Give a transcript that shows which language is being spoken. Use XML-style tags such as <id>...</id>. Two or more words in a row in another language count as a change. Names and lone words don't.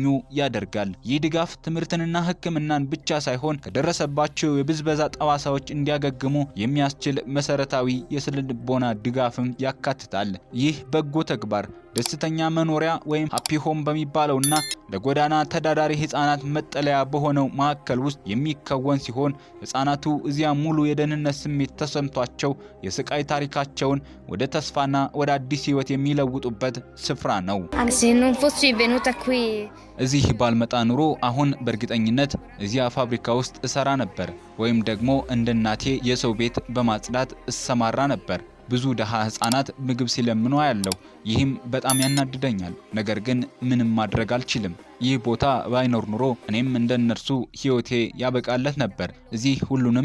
<am>ያደርጋል። ይህ ድጋፍ ትምህርትንና ሕክምናን ብቻ ሳይሆን ከደረሰባቸው የብዝበዛ ጠባሳዎች እንዲያገግሙ የሚያስችል መሰረታዊ የስነ-ልቦና ድጋፍም ያካትታል። ይህ በጎ ተግባር ደስተኛ መኖሪያ ወይም ሃፒ ሆም በሚባለውና ለጎዳና ተዳዳሪ ህፃናት መጠለያ በሆነው ማዕከል ውስጥ የሚከወን ሲሆን ህፃናቱ እዚያ ሙሉ የደህንነት ስሜት ተሰምቷቸው የስቃይ ታሪካቸውን ወደ ተስፋና ወደ አዲስ ህይወት የሚለውጡበት ስፍራ ነው።</am> <it>Se non fossi venuta qui.</it> <am>እዚህ ባልመጣ ኑሮ አሁን በእርግጠኝነት እዚያ ፋብሪካ ውስጥ እሰራ ነበር፣ ወይም ደግሞ እንደ እናቴ የሰው ቤት በማጽዳት እሰማራ ነበር። ብዙ ደሃ ህፃናት ምግብ ሲለምኑ ያለው ይህም በጣም ያናድደኛል። ነገር ግን ምንም ማድረግ አልችልም። ይህ ቦታ ባይኖር ኑሮ እኔም እንደነርሱ ህይወቴ ያበቃለት ነበር። እዚህ ሁሉንም</am>